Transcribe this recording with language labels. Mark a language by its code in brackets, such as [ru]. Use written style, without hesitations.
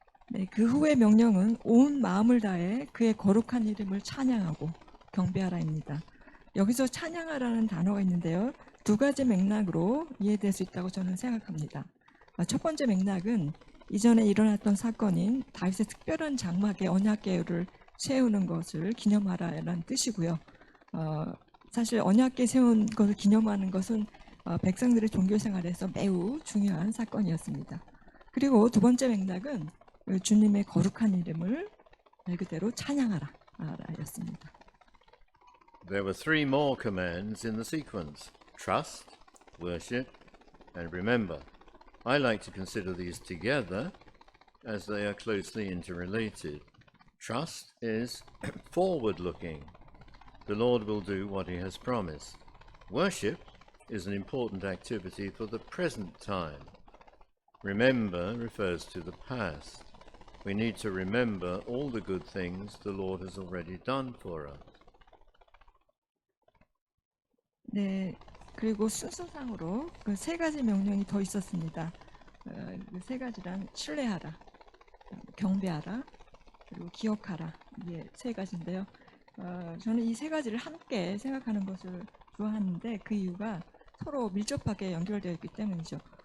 [ko] 네, 그 후의 명령은 온 마음을 다해 그의 거룩한 이름을 찬양하고 경배하라입니다. 여기서 찬양하라는 단어가 있는데요. 두 가지 맥락으로 이해될 수 있다고 저는 생각합니다. 첫 번째 맥락은 이전에 일어났던 사건인 다윗의 특별한 장막의 언약궤를 세우는 것을 기념하라는 뜻이고요. 사실 언약궤 세운 것을 기념하는 것은 백성들의 종교 생활에서 매우 중요한 사건이었습니다. 그리고 두 번째 맥락은 주님의 거룩한 이름을 말 그대로 찬양하라 였습니다. [en] There were three more commands in the sequence: trust, worship, and remember. I like to consider these together as they are closely interrelated. Trust is forward-looking. The Lord will do what he has promised. Worship is an important activity for the present time. Remember refers to the past. We need to remember all the good things the Lord has already done for us. [ko] 네, 그리고 순서상으로 그 세 가지 명령이 더 있었습니다. 그 세 가지란 신뢰하라, 경배하라, 그리고 기억하라. 이게 세 가지인데요. 저는 이 세 가지를 함께 생각하는 것을 좋아하는데 그 이유가 서로 밀접하게 연결되어 있기 때문이죠.